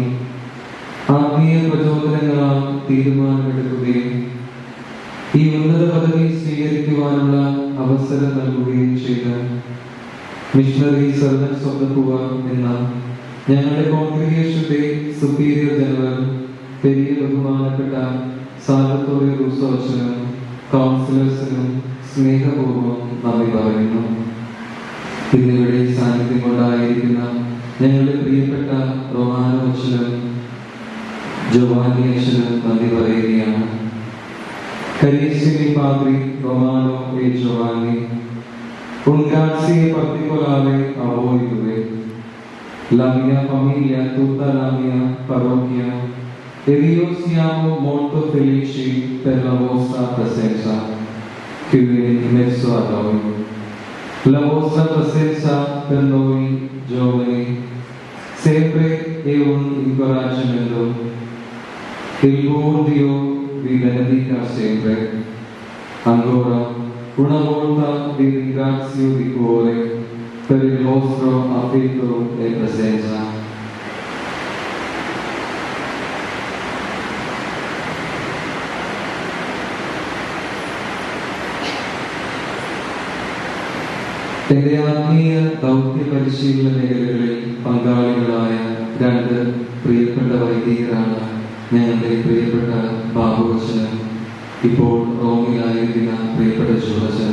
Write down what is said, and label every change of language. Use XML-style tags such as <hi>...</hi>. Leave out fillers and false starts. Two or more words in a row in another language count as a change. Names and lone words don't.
<ml>ആത്മീയ പ്രചോദനങ്ങളാൽ തീരുമാനമെടുക്കുകയും ഈ ഉന്നത പദവി സ്വീകരിക്കുവാനുള്ള അവസരം നൽകുകയും ചെയ്ത മിഷണറി സർവൻസ് ഓഫ് ദ പുവർ എന്ന ഞങ്ങളുടെ കോൺഗ്രിഗേഷന്റെ</ml> <en>superior general</en> <ml>പെരിയ ബഹുമാനപ്പെട്ട സാൽവത്തോറെ റൂസോ അച്ഛനും കൗൺസിലേഴ്സിനും സ്നേഹപൂർവ്വം നന്ദി പറയുന്നു. ഇന്നിവിടെ സാന്നിധ്യം കൊണ്ടായിരിക്കുന്ന ഞങ്ങളുടെ പ്രിയപ്പെട്ട റൊമാനോ അച്ഛനും ജോവാനി അച്ഛനും നന്ദി പറയുകയാണ്.</ml> <it>Carissimi padri Romano e Giovanni, un grazie particolare a voi due, la mia famiglia, tutta la mia parrocchia, ed io siamo molto felici per la vostra presenza qui in mezzo a noi. La vostra presenza per noi giovani sempre è un incoraggiamento. Il buon Dio vi benedica sempre. Ancora una volta vi ringrazio di cuore per il vostro affetto e presenza.</it> <ml>എന്റെ ആത്മീയ ദൗത്യ പരിശീലന മേഖലകളിൽ പങ്കാളികളായ രണ്ട് പ്രിയപ്പെട്ട വൈദികരാണ് ഞങ്ങളുടെ പ്രിയപ്പെട്ട ബാബുവച്ചനും ഇപ്പോൾ റോമിലായിരിക്കുന്ന പ്രിയപ്പെട്ട ജൂഡച്ചനും.</ml>